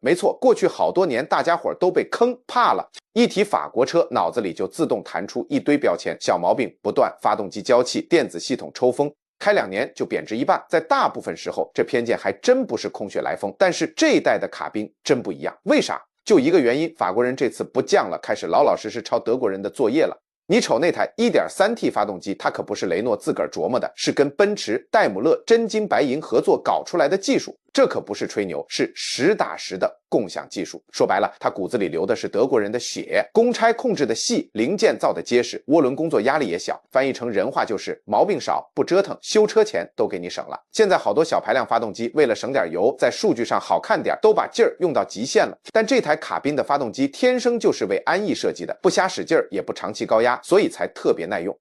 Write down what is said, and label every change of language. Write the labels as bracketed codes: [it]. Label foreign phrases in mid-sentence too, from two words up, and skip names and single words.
[zh] 沒錯，過去好多年大家伙都被坑怕了，一提法國車，腦子裡就自動彈出一堆標籤，小毛病不斷，發動機嬌氣，電子系統抽風。開2年就貶值一半，在大部分時候，這偏見還真不是空穴來風。但是這一代的卡賓真不一樣，為啥？就一個原因，法國人這次不降了，開始老老實實抄德國人的作業了。你瞅那台 1.3T 發動機，它可不是雷諾自個兒琢磨的，是跟奔馳、戴姆勒真金白銀合作搞出來的技術。這可不是吹牛，是實打實的共享技術。說白了，它骨子裡流的是德國人的血，公差控制的細，零件造的結實，渦輪工作壓力也小。翻譯成人話就是毛病少，不折騰，修車錢都給你省了。現在好多小排量發動機為了省點油，在數據上好看點，都把勁兒用到極限了。但這台卡賓的發動機天生就是為安逸設計的，不瞎使勁兒，也不長期高壓，所以才特別耐用。